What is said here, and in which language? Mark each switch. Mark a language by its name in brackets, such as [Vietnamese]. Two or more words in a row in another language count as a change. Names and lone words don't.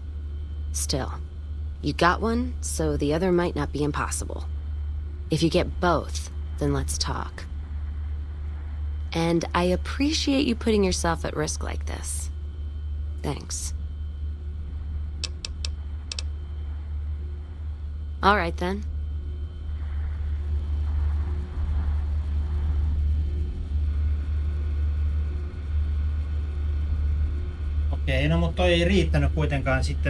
[English] Still, you got one, so the other might not be impossible. If you get both, then let's talk. And I appreciate you putting yourself at risk like this. Thanks. All right then. [Finnish] Okei, no mutta toi ei riittänyt kuitenkaan sitten.